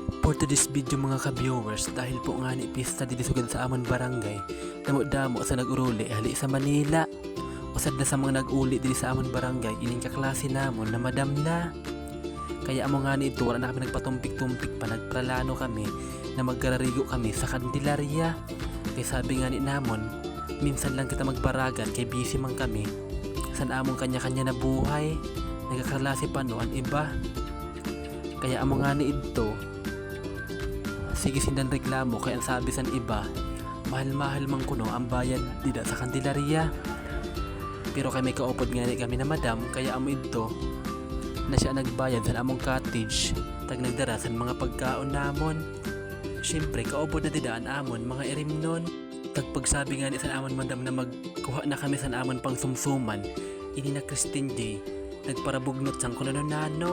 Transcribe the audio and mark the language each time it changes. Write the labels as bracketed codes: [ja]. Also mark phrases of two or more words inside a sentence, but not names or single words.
[en] For today's video [msb] mga ka-viewers, dahil po nga ni pista dito sugad sa amon barangay, damo-damo sa nag-uruli hali sa Manila. Usad na sa mga nag-uli dito sa amon barangay, ining kaklase namon na madam na. Kaya amo nga ni ito, wala na kami nagpatumpik-tumpik pa, nagpralano kami na magkararigo kami sa Candelaria. Kaya sabi nga ni namon, minsan lang kita magbaragan kay busy man kami. San among kanya-kanya na buhay, nagkaklase pa no ang iba. Kaya amo nga ni ito, sige sindan reklamo kaya ang sabi san iba, mahal-mahal man kuno ang bayad dida sa Candelaria. Pero kay may kaupod nga ni kami na madam, kaya amo ito na siya nagbayad sa among cottage, tag nagdara sa mga pagkaon namon. Siyempre kaupod na dida ang amon mga irimnon. Tag pagsabi nga ni sa amon madam na magkuha na kami sa amon pang sumsuman, ini na Christine Day nagparabugnot sang kuno nano.